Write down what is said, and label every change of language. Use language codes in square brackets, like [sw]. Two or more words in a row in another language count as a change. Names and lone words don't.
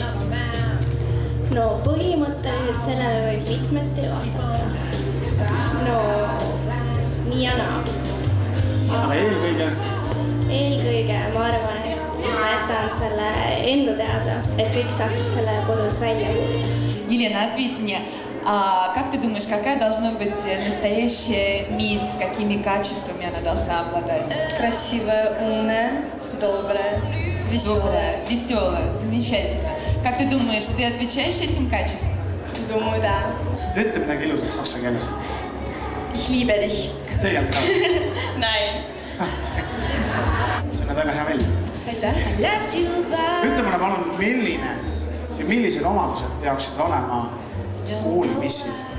[et] No põhimõtteliselt sellele võib mitmeti vastata. No nii ja naa. Aga eelkõige? Eelkõige ma arvan, et ma jätan selle enda teada, et kõik saaksid selle kodus välja uurida. [ru] Елена, ответь мне, как ты думаешь, какая должна быть настоящая мисс, какими качествами она должна обладать? Красивая, умная, добрая, веселая. Веселая, замечательно. Как ты думаешь, ты отвечаешь этим качествам? Думаю, да. [et] Ütle midagi ilusat saksa keeles. [de] Ich liebe dich. [et] Tegelikult ka. Nein. See on väga hea välja. Aitäh. Ütle mulle palun, millised omadused peaksid olema koolimissil?